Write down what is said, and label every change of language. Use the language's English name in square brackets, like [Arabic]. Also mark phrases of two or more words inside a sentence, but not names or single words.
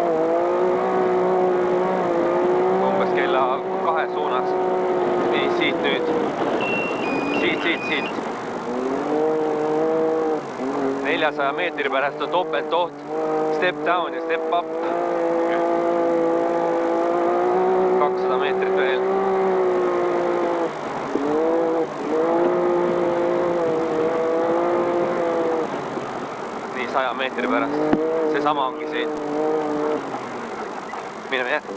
[Estonian] Umbes kella 2 suunas. Nii, siit nüüd. Siit. 400 meetri pärast on topeltoht. [English] Step down ja step up. [Estonian] 200 meetrit veel. Nii 100 meetri pärast. See sama ongi siin. Mine.